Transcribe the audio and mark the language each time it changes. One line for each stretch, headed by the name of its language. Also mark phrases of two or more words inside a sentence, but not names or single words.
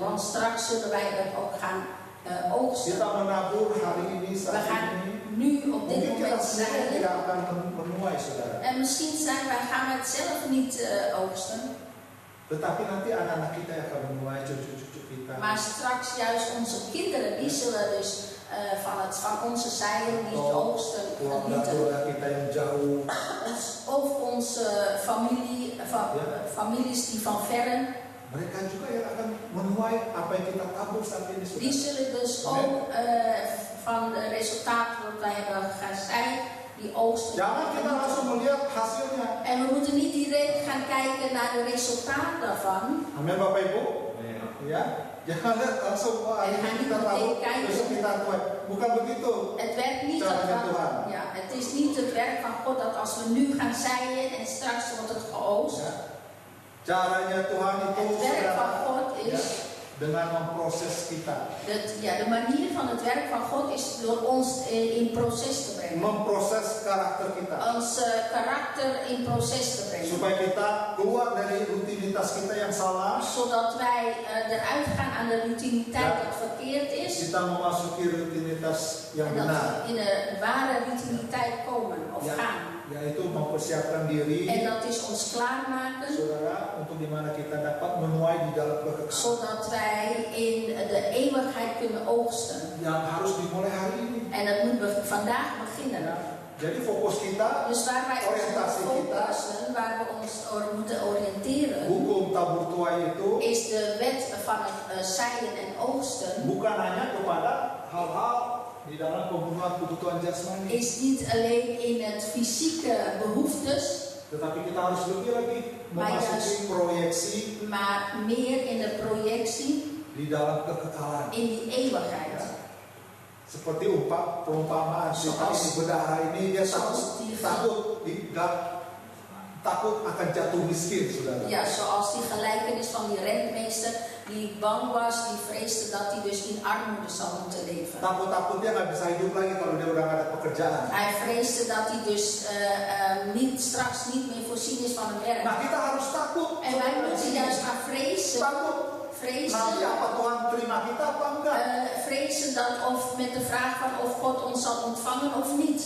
Dutch: Want straks zullen wij het ook gaan oogsten.
Indonesian: Kita menabur hari ini,
Dutch: We
Indonesian: saat
Dutch: gaan
Indonesian: ini,
Dutch: nu op dit
Indonesian: mungkin kita
Dutch: moment
Indonesian: sendiri
Dutch: zaaien.
Indonesian: tidak akan menuai, saudara.
Dutch: En misschien gaan we het zelf niet oogsten.
Indonesian: Tetapi nanti anak-anak kita yang akan menuai, cucu-cucu kita.
Dutch: Maar straks juist onze kinderen, die zullen dus van onze zaaien die het oogsten genieten.
Indonesian: Keluarga kita yang jauh,
Dutch: Of onze families die van verre,
Indonesian: mereka juga yang akan menuai apa yang kita tabur saat ini,
Dutch: die
Indonesian: saudara.
Dutch: zullen dus ook van de resultaten wat wij hebben gezaaid, die oogsten.
Indonesian: Jangan kita langsung melihat hasilnya.
Dutch: En we moeten niet direct gaan kijken naar de resultaten daarvan.
Indonesian: Amin, Bapak Ibu. Ya, jangan lihat langsung hari ini kita tabur, besok kita tuai. Bukan begitu.
Dutch: Het werkt niet het is niet het werk van God dat als we nu gaan zaaien en straks wordt het geoogst.
Indonesian: Ya. Caranya Tuhan itu
Dutch: Het werk van God is,
Indonesian: dengan memproses kita.
Dutch: de manier van het werk van God is door ons in proces te brengen.
Indonesian: Memproses karakter kita.
Dutch: Ons karakter in proces te brengen.
Indonesian: Supaya kita keluar dari rutinitas rutinitas kita yang salah,
Dutch: zodat wij eruit gaan aan de routiniteit dat verkeerd is.
Indonesian: kita memasuki rutinitas yang
Dutch: En dat
Indonesian: benar,
Dutch: we in de ware routiniteit komen of Ja. gaan.
Indonesian: yaitu mempersiapkan diri,
Dutch: En dat is ons klaarmaken,
Indonesian: saudara, untuk dimana kita dapat menuai di dalam kekekalan
Dutch: zodat wij in de eeuwigheid kunnen oogsten.
Indonesian: yang harus dimulai hari ini.
Dutch: En dat moet vandaag beginnen.
Indonesian: Jadi fokus kita,
Dutch: Dus waar wij ons Oriëntatie op
Indonesian: kita.
Dutch: focussen, waar we ons op moeten oriënteren,
Indonesian: hukum tabur tuai itu
Dutch: is de wet van het zaaien en oogsten.
Indonesian: bukan hanya kepada hal-hal di dalam pemenuhan kebutuhan jasmani,
Dutch: Is niet alleen in het fysieke behoeftes,
Indonesian: tetapi kita harus lebih lagi memasuki proyeksi
Dutch: maar meer in de projectie
Indonesian: di dalam kekekalan.
Dutch: in die eeuwigheid.
Indonesian: Seperti perumpamaan si berdarah ini, dia takut akan jatuh miskin, saudara.
Dutch: Ja, zoals die gelijkenis van die rentmeester die bang was, die vreesde dat hij dus in armoede zou moeten leven.
Indonesian: Takut dia nggak bisa hidup lagi kalau dia udah nggak ada pekerjaan.
Dutch: Hij vreesde dat hij dus straks niet meer voorzien is van een werk.
Indonesian: Nah, kita harus takut.
Dutch: En wij moeten juist gaan vrezen.
Indonesian: Takut. Nanti apa Tuhan terima kita apa enggak?
Dutch: Vrezen dat of met de vraag van of God ons zal ontvangen of niet.